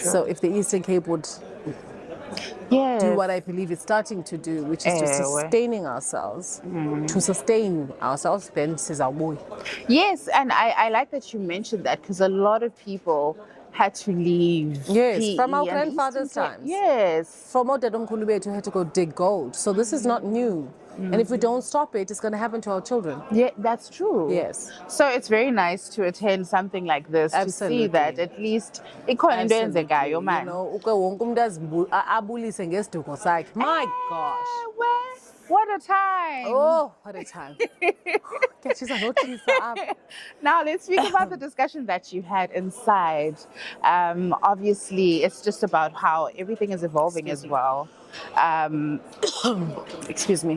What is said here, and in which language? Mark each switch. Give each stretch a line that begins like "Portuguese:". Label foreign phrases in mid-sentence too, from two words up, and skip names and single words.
English: So if the Eastern Cape would do what I believe it's starting to do, which is to sustain ourselves, then sizabuya. Yes, and I like that you mentioned that, because a lot of people had to leave. Yes, from our grandfather's times. Yes. From our
Zulu: dadumkhulu bethu
English: had to go dig gold. So this is not new. And if we don't stop it, it's going to happen to our children. Yeah, that's true. Yes. So it's very nice to attend something like this. Absolutely. To see that at least
Zulu: ikhona into eyenzekayo,
English: man. You know,
Zulu: wonke umuntu abulise ngesiduko sakhe.
English: My gosh. What a time. Oh, what a time. Now let's speak about the discussion that you had inside. Obviously, it's just about how everything is evolving as well. Excuse me.